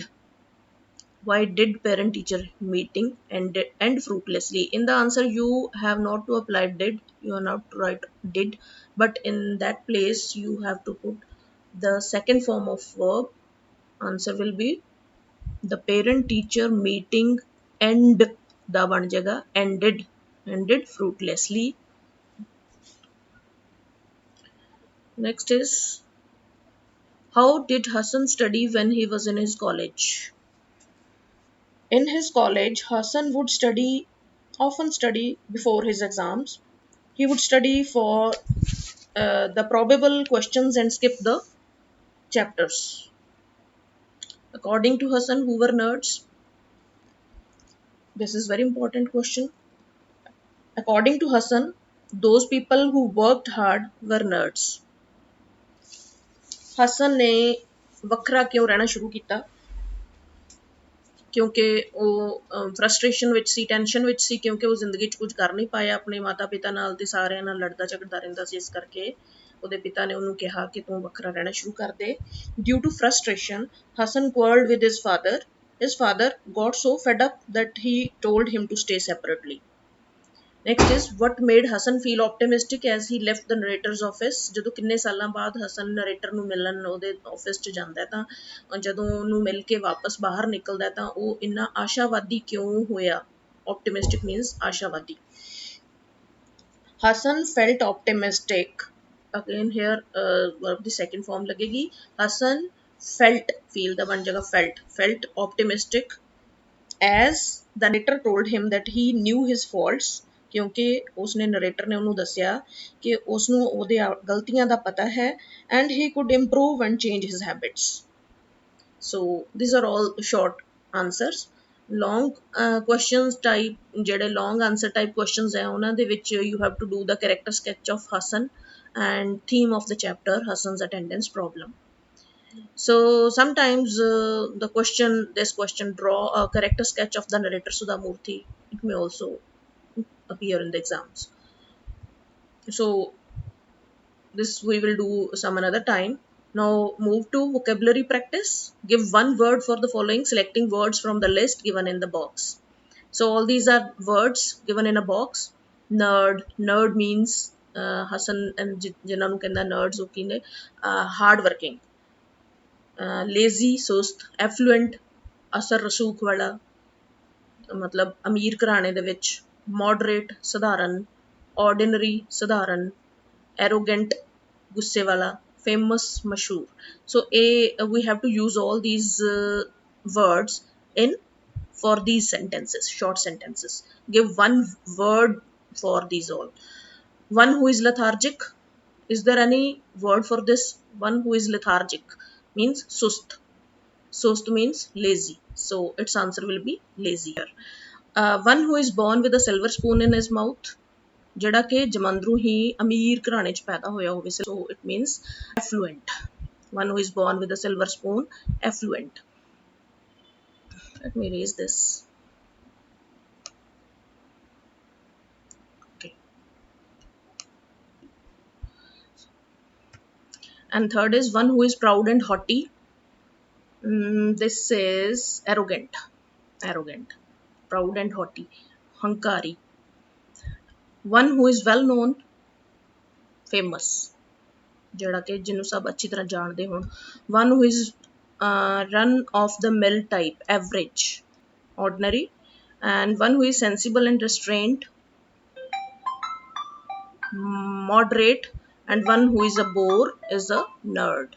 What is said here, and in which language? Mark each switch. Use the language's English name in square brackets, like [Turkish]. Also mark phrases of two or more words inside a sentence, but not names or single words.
[English] Why did parent teacher meeting end fruitlessly? In the answer you have not to apply did, you are not to write did, but in that place you have to put the second form of verb. Answer will be, the parent teacher meeting [Punjabi] ਦਾ ਬਣ ਜਾਏਗਾ [English] ended fruitlessly. Next is, how did Hassan study when he was in his college? In his college, Hassan would often study before his exams. He would study for the probable questions and skip the chapters. According to Hassan, who were nerds? This is very important question. According to Hassan, those people who worked hard were nerds. [Punjabi] ਹਸਨ ਨੇ ਵੱਖਰਾ ਕਿਉਂ ਰਹਿਣਾ ਸ਼ੁਰੂ ਕੀਤਾ? ਕਿਉਂਕਿ ਉਹ ਫਰਸਟ੍ਰੇਸ਼ਨ ਵਿੱਚ ਸੀ, ਟੈਨਸ਼ਨ ਵਿੱਚ ਸੀ, ਕਿਉਂਕਿ ਉਹ ਜ਼ਿੰਦਗੀ 'ਚ ਕੁਝ ਕਰ ਨਹੀਂ ਪਾਇਆ ਆਪਣੇ ਮਾਤਾ ਪਿਤਾ ਨਾਲ ਤੇ ਸਾਰਿਆਂ ਨਾਲ ਲੜਦਾ ਝਗੜਦਾ ਰਹਿੰਦਾ ਸੀ। ਇਸ ਕਰਕੇ ਉਹਦੇ ਪਿਤਾ ਨੇ ਉਹਨੂੰ ਕਿਹਾ ਕਿ ਤੂੰ ਵੱਖਰਾ ਰਹਿਣਾ ਸ਼ੁਰੂ ਕਰ ਦੇ। [English] due to frustration ਹਸਨ quarreled with his father. His father got so fed up that he told him to stay separately. Next is what made Hassan feel optimistic as he left the narrator's office. [Punjabi] ਜਦੋਂ ਕਿੰਨੇ ਸਾਲਾਂ ਬਾਅਦ ਹਸਨ ਨਰੇਟਰ ਨੂੰ ਮਿਲਣ ਉਹਦੇ ਆਫਿਸ 'ਚ ਜਾਂਦਾ ਤਾਂ ਜਦੋਂ ਉਹਨੂੰ ਮਿਲ ਕੇ ਵਾਪਸ ਬਾਹਰ ਨਿਕਲਦਾ ਤਾਂ ਉਹ ਇੰਨਾ ਆਸ਼ਾਵਾਦੀ ਕਿਉਂ ਹੋਇਆ? [English] Optimistic means ਆਸ਼ਾਵਾਦੀ। Hassan felt optimistic. Again here verb ਦੀ second form लगेगी। Hassan felt, feel [Punjabi] ਦਾ ਬਣ ਜਾਏਗਾ [English] felt optimistic as the narrator told him that he knew his faults, [Punjabi] ਕਿਉਂਕਿ ਉਸਨੇ ਨਰੇਟਰ ਨੇ ਉਹਨੂੰ ਦੱਸਿਆ ਕਿ ਉਸਨੂੰ ਉਹਦੇ ਗਲਤੀਆਂ ਦਾ ਪਤਾ ਹੈ [English] and he could improve and change his habits. So these are all short answers. Long questions type ਜਿਹੜੇ long answer type questions [Punjabi] ਹੈ ਉਹਨਾਂ ਦੇ ਵਿੱਚ [English] you have to do the character sketch of Hassan and theme of the chapter Hassan's attendance problem. So sometimes this question draw a character sketch of the narrator Sudhamurthy. It may also appear in the exams. So this we will do some another time. Now move to vocabulary practice. Give one word for the following, selecting words from the list given in the box. So all these are words given in a box. Nerd means Hassan and [Punjabi] ਜਿਨ੍ਹਾਂ ਨੂੰ ਕਹਿੰਦਾ [English] nerds [Punjabi] ਉਹ ਕੀ ਨੇ [English] hard working. [Punjabi] Lazy ਸੁਸਤ, affluent ਅਸਰ ਰਸੂਖ ਵਾਲਾ ਮਤਲਬ ਅਮੀਰ ਘਰਾਣੇ ਦੇ ਵਿੱਚ, moderate ਸਧਾਰਨ, ordinary ਸਧਾਰਨ, arrogant ਗੁੱਸੇ ਵਾਲਾ, famous ਮਸ਼ਹੂਰ। [English] So we have to use all these words for these sentences, short sentences. Give one word for these all. One who is lethargic. Is there any word for this? One who is lethargic means sust. Sust means lazy. So its answer will be lazy here. One who is born with a silver spoon in his mouth. [Punjabi] ਜਿਹੜਾ ਕਿ ਜਮੰਦਰੂ ਹੀ ਅਮੀਰ ਘਰਾਣੇ 'ਚ ਪੈਦਾ ਹੋਇਆ ਹੋਵੇ। [English] So it means affluent. One who is born with a silver spoon, affluent. Let me erase this. Okay. And third is one who is proud and haughty. This is arrogant. Proud and haughty, hankari. One who is well known, famous, [Punjabi] ਜਿਹੜਾ ਕਿ ਜਿਹਨੂੰ ਸਭ ਅੱਛੀ ਤਰ੍ਹਾਂ ਜਾਣਦੇ ਹੋਣ। [English] One who is run of the mill type, average, ordinary. And one who is sensible and restrained, moderate. And one who is a bore is a nerd.